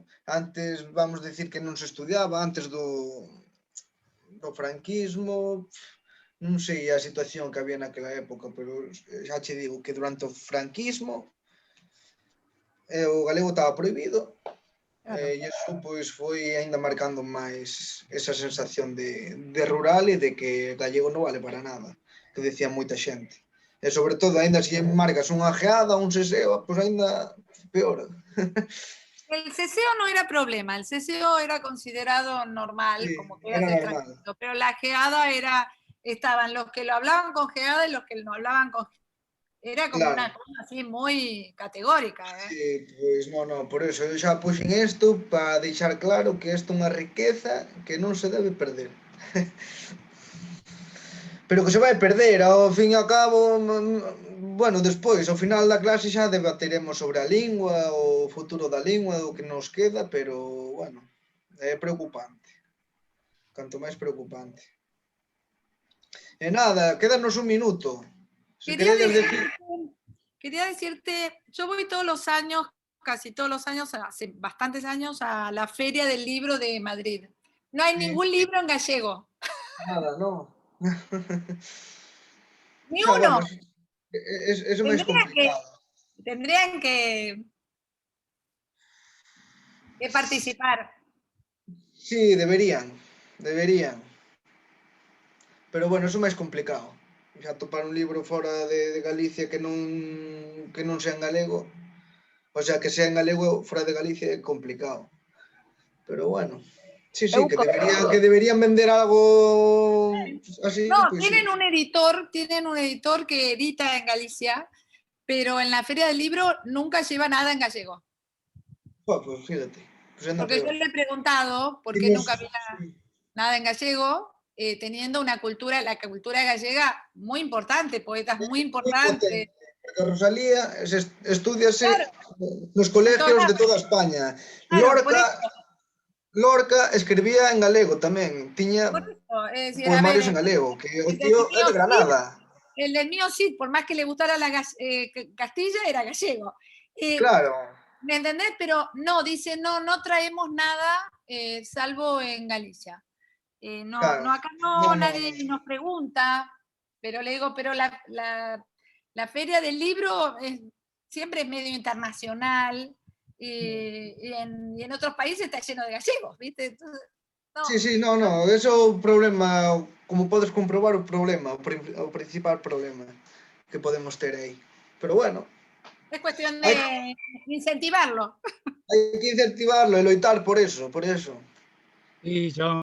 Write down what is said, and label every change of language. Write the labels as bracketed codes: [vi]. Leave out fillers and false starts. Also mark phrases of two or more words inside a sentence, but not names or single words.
[gl] Antes, vamos decir que non se estudiaba, antes do franquismo, non sei a situación que había naquela época, pero xa che digo que durante o franquismo o galego estaba prohibido e iso pois foi ainda marcando máis esa sensación de rural e de que gallego non vale para nada, que decía moita xente. E sobre todo, ainda se marcas unha geada, un seseo, pois ainda peor. [es] El ceseo no era problema, el ceseo era considerado normal, sí, como que eras extranjero, pero la geada estaban los que lo hablaban con geada y los que no hablaban con geada. Era como una cosa así muy categórica. [gl] Sí, pois non, por eso eu xa puxen isto para deixar claro que isto é unha riqueza que non se debe perder. Pero que se vai perder, ao fin e ao cabo, bueno, despois, ao final da clase xa debateremos sobre a lingua, o futuro da lingua, o que nos queda, pero, bueno, é preocupante. Canto máis preocupante. E nada, quédanos un minuto. [es] Quería decirte, yo voy todos los años, casi todos los años, hace bastantes años, a la Feria del Libro de Madrid. No hay ningún libro en gallego. Nada, no. Ni uno. Eso es complicado. Tendrían que participar. Sí, deberían. [gl] Pero bueno, eso é máis complicado. Xa topar un libro fora de Galicia que non sea en galego, o sea, que sea en galego fora de Galicia é complicado. [es] Pero bueno, sí, que deberían vender algo así. No, pues tienen un editor que edita en Galicia, pero en la Feria del Libro nunca lleva nada en gallego. Pues fíjate. Porque yo le he preguntado por qué nunca había nada en gallego, teniendo la cultura gallega muy importante, poetas muy importantes. [gl] Porque Rosalía estudiase nos colegios de toda España. Lorca escribía en galego tamén, tiña poemarios en galego, que o tío é de Granada. [es] El del mío sí, por más que le gustara la Castilla, era gallego. Claro. ¿Me entendés? Pero no, dice, no traemos nada salvo en Galicia. Acá nadie nos pregunta, pero le digo, pero la La Feria del Libro siempre es medio internacional y en otros países está lleno de gallegos, ¿viste? Entonces, no. [gl] Sí, no, eso é o problema, como podes comprobar o problema, o principal problema que podemos ter aí. Pero bueno. [es] Es cuestión de incentivarlo. [gl] Hai que incentivarlo e loitar por eso. [es] Sí, yo